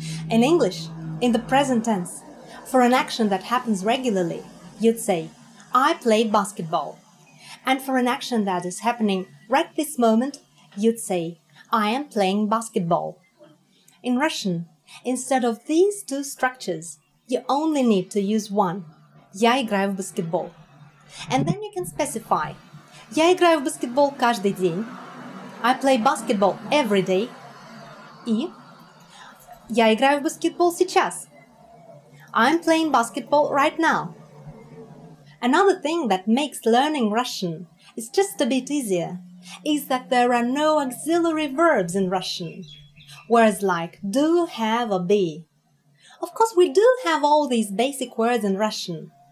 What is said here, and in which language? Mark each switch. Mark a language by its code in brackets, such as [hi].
[en] In English, in the present tense, for an action that happens regularly, you'd say, I played basketball. And for an action that is happening right this moment, you'd say, I am playing basketball. In Russian, instead of these 2 structures, you only need to use one. [ru] Я играю в баскетбол. [en] And then you can specify. [ru] Я играю в баскетбол каждый день. [en] I play basketball every day. [ru] И я играю в баскетбол сейчас. [en] I'm playing basketball right now. Another thing that makes learning Russian is just a bit easier is that there are no auxiliary verbs in Russian. Words like do, have or be. Of course, we do have all these basic words in Russian.